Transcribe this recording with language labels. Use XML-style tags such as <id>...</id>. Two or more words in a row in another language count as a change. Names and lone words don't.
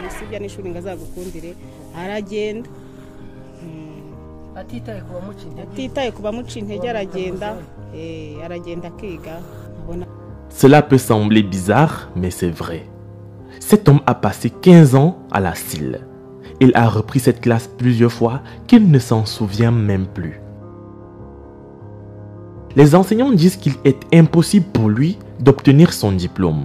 <rw>ibya n'ishuri ngo azagukundire aragenda atitaye ku bamuca intege aragenda akiga.</rw> <fr>Cela peut sembler bizarre, mais c'est vrai. Cet homme a passé 15 ans à la CIL. Il a repris cette classe plusieurs fois qu'il ne s'en souvient même plus. Les enseignants disent qu'il est impossible pour lui d'obtenir son diplôme.</fr>